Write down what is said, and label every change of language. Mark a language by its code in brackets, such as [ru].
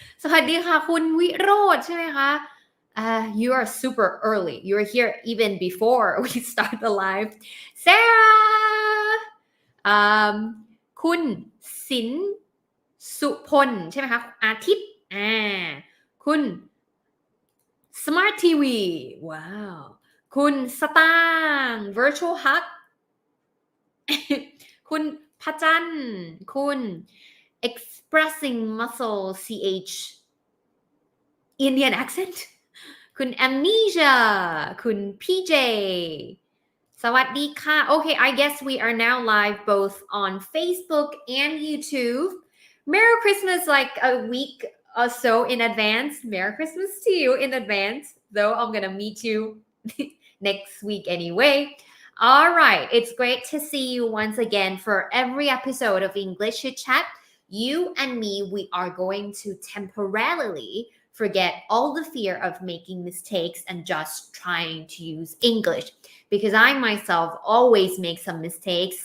[th] สวัสดีค่ะคุณวิโรจน์ใช่ไหมคะ [en] You are super early. You're here even before we start the live. [th] Sarah คุณสินสุพลใช่ไหมคะอาทิตย์คุณ Smart TV ว้าวคุณสตางค์ Virtual Hug [en] คุณพระจันทร์คุณ Expressing Muscle CH Indian accent คุณ Amnesia คุณ PJ สวัสดีค่ะ Okay, I guess we are now live both on Facebook and YouTube. Merry Christmas like a week or so in advance. Merry Christmas to you in advance, though I'm gonna meet you next week anyway. All right, it's great to see you once again for every episode of English Chitchat. You and me, we are going to temporarily forget all the fear of making mistakes and just trying to use English because I myself always make some mistakes.